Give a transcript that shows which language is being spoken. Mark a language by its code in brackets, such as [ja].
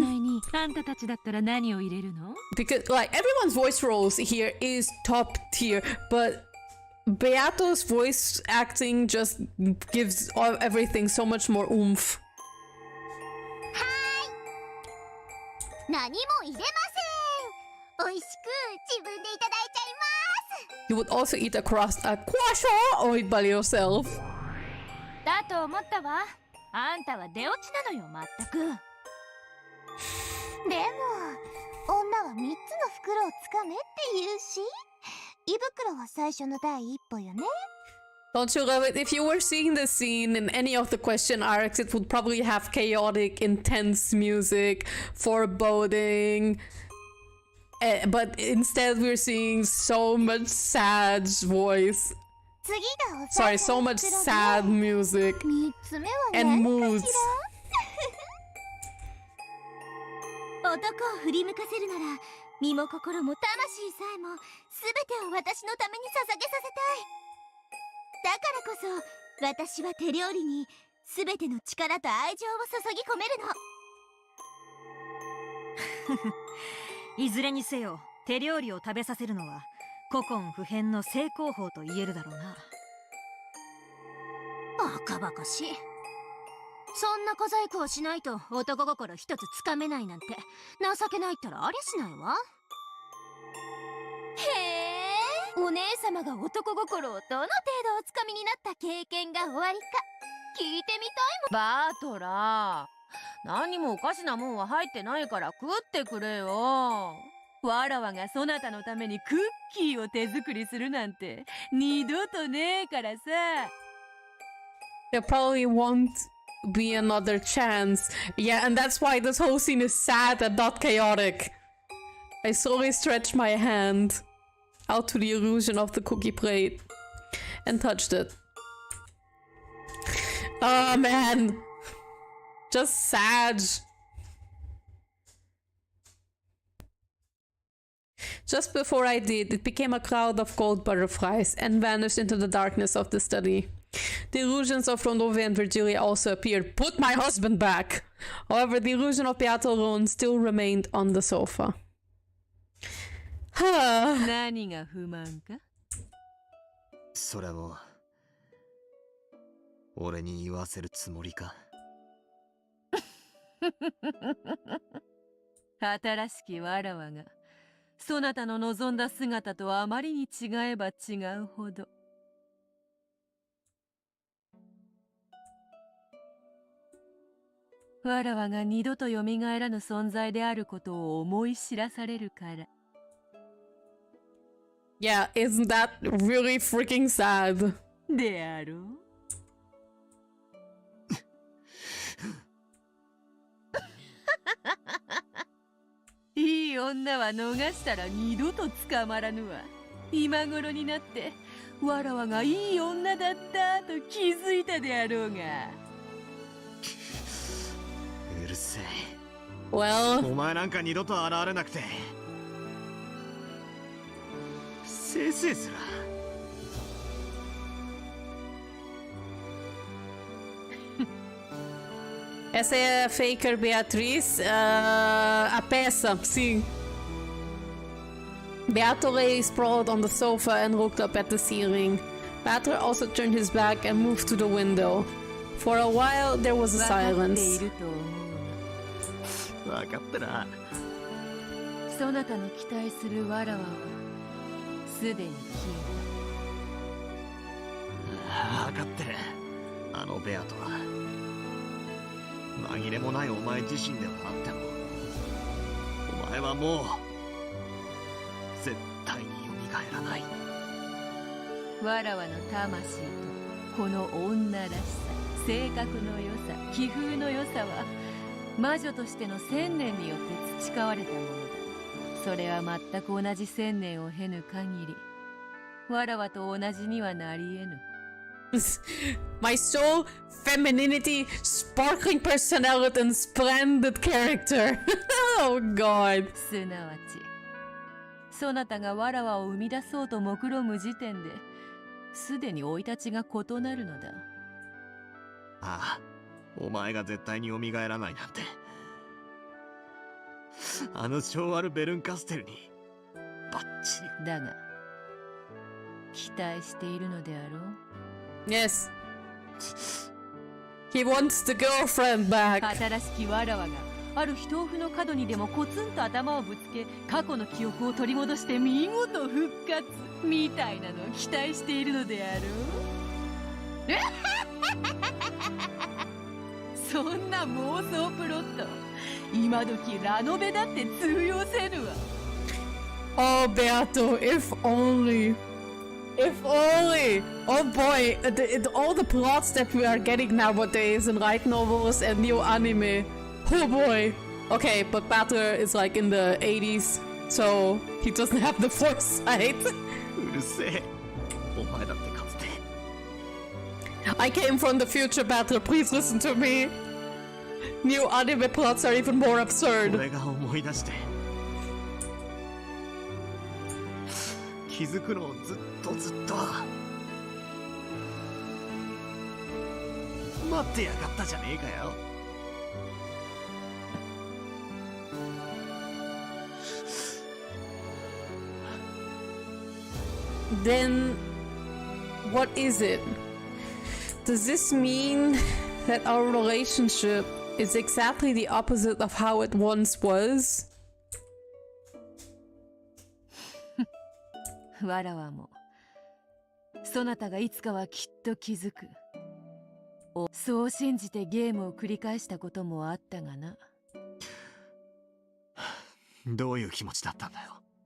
[ja] にあんたたちだったら何を入れるの？ [en] because like everyone's voice roles here is top tier, but Beato's voice acting just gives everything so much more oomph. [ja] 何も入れません。美味しく自分でいただいちゃいます。 [en] You would also eat a croissant or eat by yourself. [ja] だと思ったわ。あんたは出落ちなのよ、まったく。でも女は3つの袋をつかめって言うし、胃袋は最初の第一歩よね。 [en] Don't you love it? If you were seeing this scene in any of the question arcs, it would probably have chaotic, intense music, foreboding. But instead we're seeing so much sad voice. [ja] 次がお [en] Sorry, so much sad music [ja] 3つ目は [en] and [ja] 何 [en] moods. [ja] かしら。男を振り向かせるなら、身も心も魂さえも全てを私のために捧げさせたい。だからこそ私は手料理に全ての力と愛情を注ぎ込めるの。いずれにせよ手料理を食べさせるのは古今不変の成功法と言えるだろうな。バカバカしい。そんな小細工をしないと男心一つつかめないなんて情けないったらありゃしないわ。へえ、お姉様が男心をどの程度おつかみになった経験がおありか聞いてみたいもん。バトラー、何もおかしなもんは入ってないから食ってくれよ。わらわがそなたのためにクッキーを手作りするなんて二度とねえからさ。 [en] There probably won't be another chance. Yeah, and that's why this whole scene is sad and not chaotic. I slowly stretched my hand out to the illusion of the cookie plate and touched it. Oh man, just sad. Just before I did, it became a cloud of gold butterflies and vanished into the darkness of the study. The illusions of Rondove and Virgilia also appeared. Put my husband back! However, the illusion of Beato alone still remained on the sofa. [ja] 何が不満か？それも俺に言わせるつもりか。新しきわらわがそなたの望んだ姿とあまりに違えば違うほど。わらわが二度とよみがえらぬ存在であることを思い知らされるから。 [en] Yeah, isn't that really freaking sad? [ja] であろう。いい女は逃したら二度と捕まらぬわ。今頃になってわらわがいい女だったと気づいたであろうが。うるせえ。 [en] Well, [ja] お前なんか二度と現れなくてせいせいすら。 [pt] essa é a Faker Beatriz, a peça, sim. [en] Beato lay sprawled on the sofa and looked up at the ceiling. Beato also turned his back and moved to the window. For a while, there was a silence. [ja] 分かってな。そなたの期待するわらわはすでに消分かってる。あのベアとは紛れもないお前自身ではあっても、お前はもう絶対に蘇らない。わらわの魂とこの女らしさ、性格の良さ、気風の良さは魔女としての千年によって培われたものだ。それは全く同じ千年を経ぬ限り、わらわと同じにはなり得ぬ。 [en] My soul, femininity, sparkling personality, and splendid character. Oh god. [ja] すなわち、そなたがわらわを生み出そうと目論む時点で、すでに生い立ちが異なるのだ。ああ、お前が絶対に蘇らないなんて。あの昭和のベルンカステルにバッチリ。だが、期待しているのであろう。 [en] Yes. He wants the girlfriend back. [ja] 新しきわらわがある非豆腐の角にでもコツンと頭をぶつけ、過去の記憶を取り戻して見事復活みたいなのを期待しているのであろう。そんな妄想プロット、今時ラノベだって通用せぬわ。 [en] Oh, Beato, if only. If only! Oh boy, all the plots that we are getting nowadays in light novels and new anime. Oh boy. Okay, but Beato is like in the 80s, so he doesn't have the foresight. [ja] うるせえ。お前だってかつて。 [en] I came from the future, Beato. Please listen to me. New anime plots are even more absurd. [ja] 俺が思い出して気づくのをずっと待ってやがったじゃねえかよ。 [en] Then what is it? Does this mean that our relationship is exactly the opposite of how it once was. [ja] わらわもそなたがいつかはきっと気づく。そう信じてゲームを繰り返したこともあったがな。どういう気持ちだったんだよ。